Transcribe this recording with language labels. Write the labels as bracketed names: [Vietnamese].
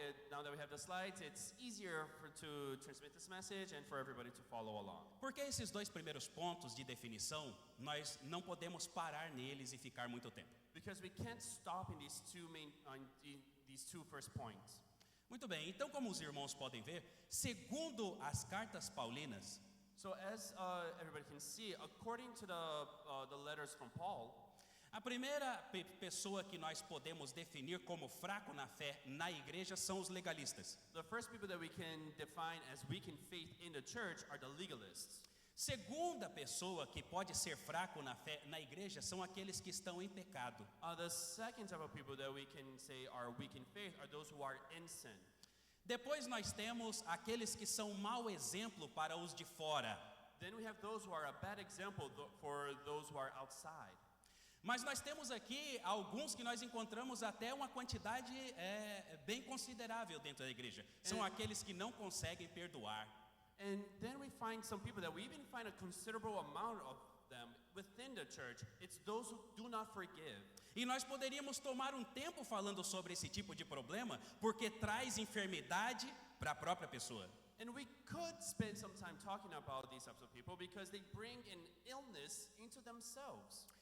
[English] Now that we have the slides, it's easier to transmit this message and for everybody to follow along. [Portuguese] Porque esses dois primeiros pontos de definição, nós não podemos parar neles e ficar muito tempo. [English] Because we can't stop in these two first points. [Portuguese] Muito bem, então como os irmãos podem ver, segundo as cartas paulinas, [English] So as everybody can see, according to the letters from Paul, [Portuguese] a primeira pessoa que nós podemos definir como fraco na fé na igreja são os legalistas. [English] the first people that we can define as weak in faith in the church are the legalists. [Portuguese] Segunda pessoa que pode ser fraco na fé na igreja são aqueles que estão em pecado. [English] The second type of people that we can say are weak in faith are those who are in sin. [Portuguese] Depois nós temos aqueles que são mau exemplo para os de fora. [English] Then we have those who are a bad example for those who are outside. [Portuguese] Mas nós temos aqui alguns que nós encontramos até uma quantidade bem considerável dentro da igreja. São aqueles que não conseguem perdoar. [English] And then we find some people that we even find a considerable amount of them within the church. It's those who do not forgive. [Portuguese] E nós poderíamos tomar um tempo falando sobre esse tipo de problema, porque traz enfermidade para a própria pessoa. [English] And we could spend some time talking about these types of people because they bring an illness into themselves.